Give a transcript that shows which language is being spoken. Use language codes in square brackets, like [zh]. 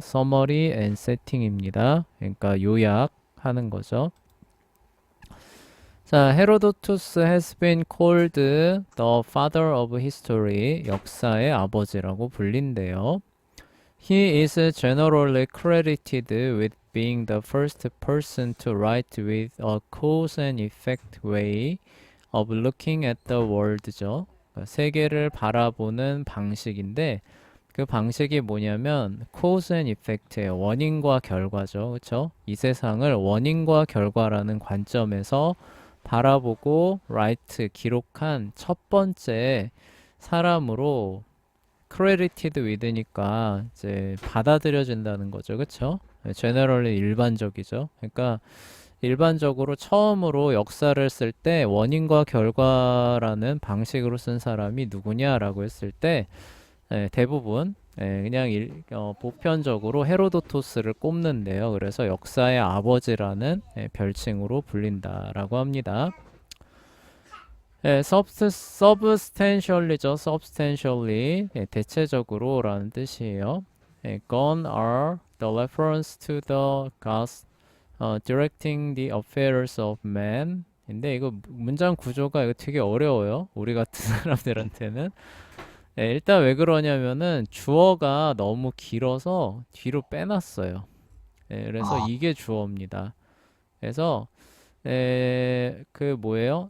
[en] Summary and Setting입니다. [ko] 그러니까 요약하는 거죠. [en] 자, 헤로도투스 has been called the father of history, [ko] 역사의 아버지라고 불린대요. [en] He is generally credited with being the first person to write with a cause and effect way of looking at the world죠. [ko] 세계를 바라보는 방식인데 그 방식이 뭐냐면 cause and effect예요. 원인과 결과죠. 그렇죠? 이 세상을 원인과 결과라는 관점에서 바라보고 write 기록한 첫 번째 사람으로 credited with니까 이제 받아들여진다는 거죠. 그렇죠? generally 일반적이죠. 그러니까 일반적으로 처음으로 역사를 쓸 때 원인과 결과라는 방식으로 쓴 사람이 누구냐라고 했을 때 대부분 그냥 보편적으로 헤로도토스를 꼽는데요. 그래서 역사의 아버지라는 별칭으로 불린다라고 합니다. substantially죠. substantially 대체적으로라는 뜻이에요. [en] gone are the reference to the gods directing the affairs of man. [ko] 근데 이거 문장 구조가 이거 되게 어려워요. 우리 같은 사람들한테는. 일단 왜 그러냐면은 주어가 너무 길어서 뒤로 빼놨어요. 그래서 아, 이게 주어입니다. 그래서 그 뭐예요?